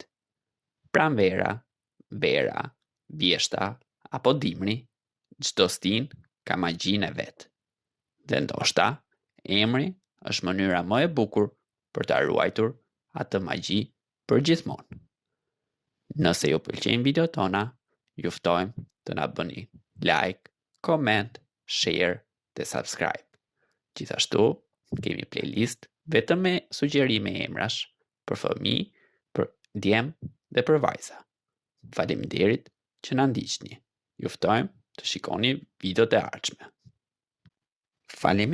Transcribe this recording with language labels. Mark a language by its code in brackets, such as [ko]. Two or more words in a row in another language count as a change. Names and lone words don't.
[sq] Pranvera, vera, vjeshta apo dimri, çdo stinë ka magjinë e vet. Dhe ndoshta, emri është mënyra më e bukur për ta ruajtur atë magji për gjithmonë. Nëse ju pëlqejnë videot tona, ju ftojmë të na bëni [en] like, comment, share [sq] dhe subscribe. Gjithashtu, kemi playlist vetëm me sugjerime emrash për fëmijë, për djem dhe për vajza. Faleminderit që na ndiqni. Ju ftojmë të shikoni videot e ardhshme.